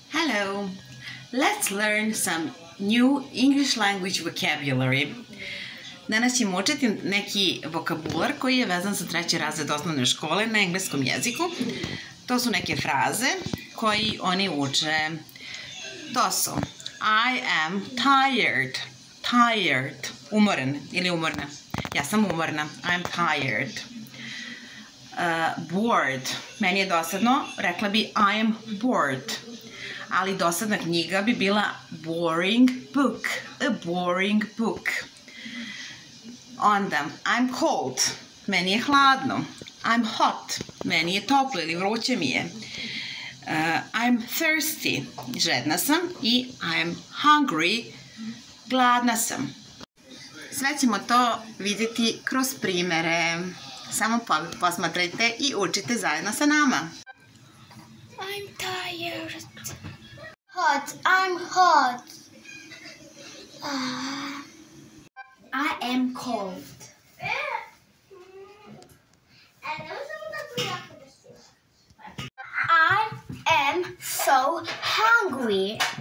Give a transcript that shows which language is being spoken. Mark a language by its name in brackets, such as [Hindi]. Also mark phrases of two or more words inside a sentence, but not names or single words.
[English] Hello! Let's learn some new English language vocabulary. [Serbian] Danas ćemo učiti neki vokabular koji je vezan za 3. razred osnovne škole na engleskom jeziku. To su neke fraze koji oni uče. To su [English] I am tired. Tired. [Serbian] Umoren ili umorna. Ja sam umorna. [English] I'm tired. Bored. [Serbian] Meni je dosadno. Rekla bi [English] I am bored. [Serbian] Ali dosadna knjiga bi bila [English] boring book. A boring book. Onda, I'm cold. [Serbian] Meni je hladno. [English] I'm hot. [Serbian] Meni je toplo ili vruće mi je. [English] I'm thirsty. [Serbian] Žedna sam. [English] I I'm hungry. [Serbian] Gladna sam. Sve ćemo to vidjeti kroz primere. Samo posmatrajte i učite zajedno sa nama. [English] I'm tired. Hot. I'm hot. I am cold. I am so hungry.